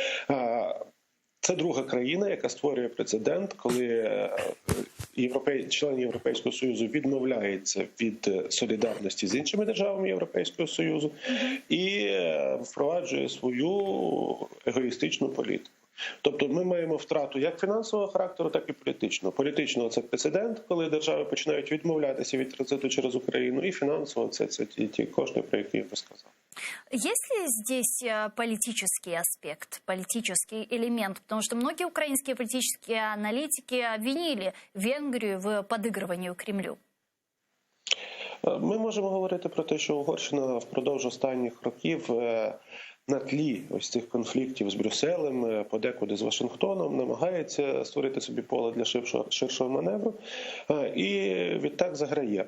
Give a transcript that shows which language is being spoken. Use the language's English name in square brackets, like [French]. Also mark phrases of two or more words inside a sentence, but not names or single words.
[Ukrainian] Це друга країна, яка створює прецедент, коли члени Європейського Союзу відмовляються від солідарності з іншими державами Європейського Союзу і впроваджує свою егоїстичну політику. Тобто ми маємо втрату як фінансового характеру, так і політичного. Політичного – це прецедент, коли держави починають відмовлятися від транзиту через Україну, і фінансово – це ті кошти, про які я розказав. [Russian] Есть ли здесь политический аспект, политический элемент? Потому что многие украинские политические аналитики обвинили Венгрию в подыгрывании Кремлю. [Ukrainian] Ми можемо говорити про те, що Угорщина впродовж останніх років на тлі ось цих конфліктів з Брюсселем, подекуди з Вашингтоном, намагається створити собі поле для ширшого маневру і відтак заграє.